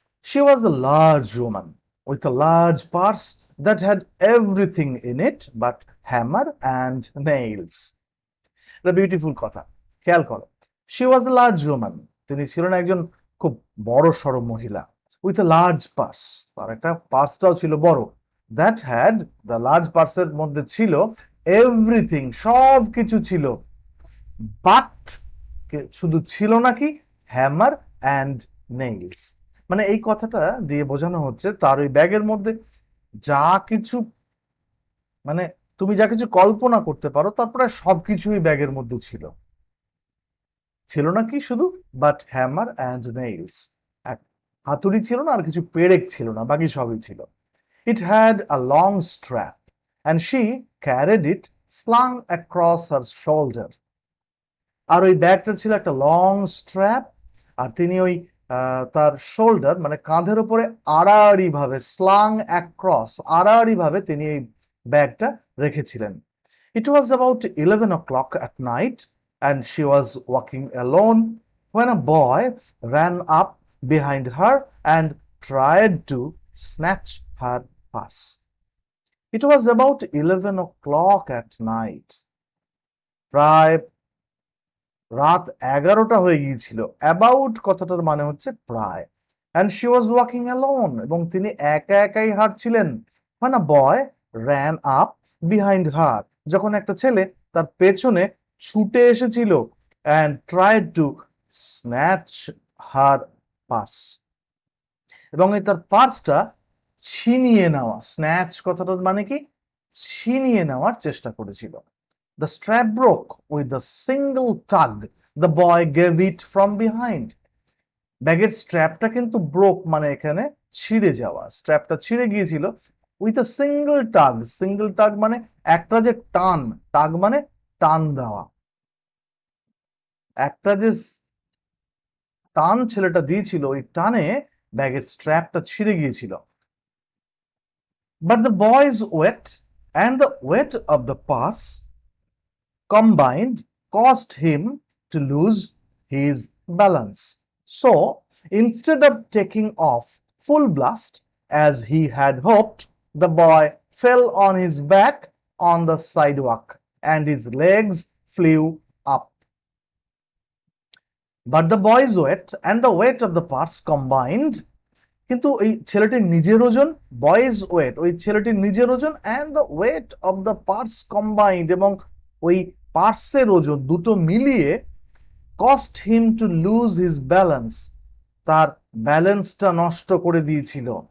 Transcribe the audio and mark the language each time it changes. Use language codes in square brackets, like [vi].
[en] She was a large woman with a large purse that had everything in it but hammer and nails. [bn] এটা beautiful কথা, খেয়াল করো। [en] She was a large woman, [bn] তিনি ছিলেন একজন খুব বড় সড়ো মহিলা, [en] with a large purse, [bn] তার একটা পার্সটাও ছিল বড়, [en] that had, the large [bn] পার্সের মধ্যে ছিল everything, সব কিছু ছিল, but শুধু ছিল নাকি, [en] hammer and nails, [bn] মানে এই কথাটা দিয়ে বোঝানো হচ্ছে তার ওই ব্যাগের মধ্যে যা কিছু, মানে তুমি যা কিছু কল্পনা করতে পারো তার প্রায় সবকিছুই ব্যাগের মধ্যে ছিল। ছিল না কি শুধু, [en] but hammer and nails, [bn] হাতুড়ি ছিল না আর কিছু পেরেক ছিল না, বাকি সবই ছিল। [en] It had a long strap and she carried it slung across her shoulder. [bn] আর ওই ব্যাগটার ছিল একটা লং স্ট্র্যাপ, আর তিনি ওই তার শোল্ডার মানে কাঁধের উপরে আড়াআড়ি ভাবে, স্লাং অ্যাক্রস, আড়াআড়ি ভাবে তিনি এই ব্যাগটা রেখেছিলেন। [en] It was about 11 o'clock at night and she was walking alone when a boy ran up behind her and tried to snatch her purse. It was about 11 o'clock at night. [bn] প্রায় রাত 11টা হয়ে গিয়েছিল। অ্যাবাউট কথাটার মানে হচ্ছে প্রায়। [en] and she was walking alone, [bn] এবং তিনি একা একাই হাঁটছিলেন। [en] when a boy ran up behind her, [bn] যখন একটা ছেলে তার পেছনে ছুটে এসেছিল, [en] and tried to snatch her purse, [bn] এবং এই তার পার্সটা ছিনিয়ে নেওয়া। স্ন্যাচ কথাটার মানে কি? ছিনিয়ে নেওয়ার চেষ্টা করেছিল। [en] The strap broke with a single tug. The boy gave it from behind. [bn] ব্যাগের স্ট্র্যাপটা কিন্তু ব্রোক মানে এখানে ছিঁড়ে যাওয়া। স্ট্র্যাপটা ছিঁড়ে গিয়েছিল [en] With a single tug. [bn] Single টাগ মানে একটা যে টান, টাগ মানে টান দেওয়া। একটা যে টান ছেলেটা দিয়েছিল, ওই টানে ব্যাগের স্ট্র্যাপটা ছিঁড়ে গিয়েছিল। [en] But the boy's weight and the weight of the purse combined caused him to lose his balance. So instead of taking off full blast as he had hoped, the boy fell on his back on the sidewalk and his legs flew up. But the boy's weight and the weight of the purse combined, [bn] কিন্তু এই ছেলেটির নিজের ওজন, [en] boy's weight [bn] ওই ছেলেটির নিজের ওজন, [en] and the weight of the purse combined, [bn] এবং ওই পার্সের ওজন দুটো মিলিয়ে [en] cost him to lose his balance, [bn] তার ব্যালেন্সটা নষ্ট করে দিয়েছিল।